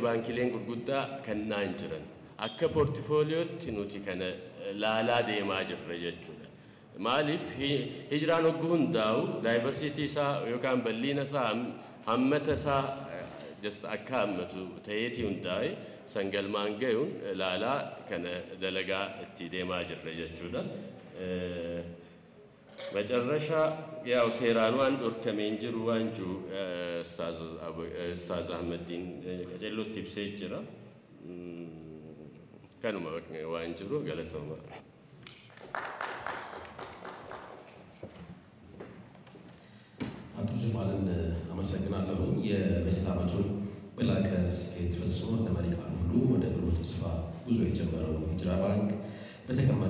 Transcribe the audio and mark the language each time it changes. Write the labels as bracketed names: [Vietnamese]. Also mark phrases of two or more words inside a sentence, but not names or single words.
[Oromo] baankileen gurguddaa kannaan jiran akka portfoliyootti nuti kana laalaa deemaa jirra jechuudha maaliif hijraan hogguu hundaa'u diversity isaa yookaan bal'ina isaa hammata isaa just akka hammatu ta'eetii hundaa'e sangalmaan gayuun laalaa kana dalagaa itti deemaa jirra jechuudha [Amharic] መጨረሻ ያው ሴራኗን ዶርከሜን ጅሩ ዋንጁ ኡስታዝ አህመዲን ከጀሎ ቲፕስ ይጅራ ከነማ ዋንጅሩ ገለተማ አቶ ጀማልን አመሰግናለሁ የበጀት ዓመቱን በላቀ ስኬት ፈጽሞ ለመሪቃን ሁሉ ወደ ብሩህ ተስፋ ጉዞ የጀመረው ሂጅራ ባንክ በተቀማጭ